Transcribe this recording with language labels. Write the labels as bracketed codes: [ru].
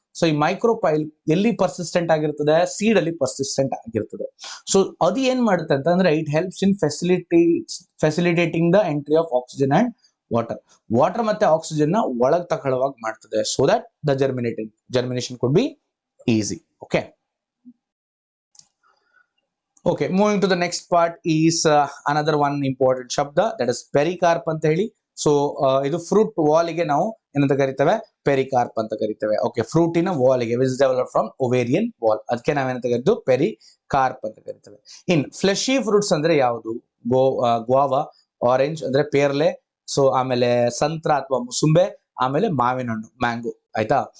[kn] So ಈ micropyle ಎಲ್ಲಿ persistent ಆಗಿರ್ತದೆ? ಸೀಡ್ ಅಲ್ಲಿ ಪರ್ಸಿಸ್ಟೆಂಟ್ ಆಗಿರ್ತದೆ. [en] so [kn] ಅದು ಏನ್ ಮಾಡುತ್ತೆ ಅಂತಂದ್ರೆ [en] it helps in facilitating the entry of oxygen and [kn] water ಮತ್ತೆ ಆಕ್ಸಿಜನ್ ನ ಒಳಗ್ ತಗೊಳ್ಳುವಾಗ ಮಾಡ್ತದೆ, [en] So that the germination could be easy. Okay, moving to the next part is another one important shabda, that is pericarp [kn] ಅಂತ ಹೇಳಿ. So ಇದು fruit ವಾಲಿಗೆ ನಾವು ಏನಂತ ಕರಿತೇವೆ, ಪೆರಿಕಾರ್ಪ್ ಅಂತ ಕರಿತೇವೆ. Okay, ಫ್ರೂಟಿನ ವಾಲಿಗೆ [en] which develop from ovarian wall, [kn] ಅದಕ್ಕೆ ನಾವೇನಂತ ಕರಿತೀವಿ, ಪೆರಿಕಾರ್ಪ್ ಅಂತ ಕರಿತೇವೆ. ಇನ್ ಫ್ಲೆಶಿ ಫ್ರೂಟ್ಸ್ ಅಂದ್ರೆ ಯಾವುದು, ಗ್ವಾವಾ, ಆರೆಂಜ್ ಅಂದ್ರೆ ಪೇರ್ಲೆ, ಸೊ ಆಮೇಲೆ ಸಂತ್ರ ಅಥವಾ ಮುಸುಂಬೆ, ಆಮೇಲೆ ಮಾವಿನ ಹಣ್ಣು ಮ್ಯಾಂಗೋ. ಆಯ್ತಾ.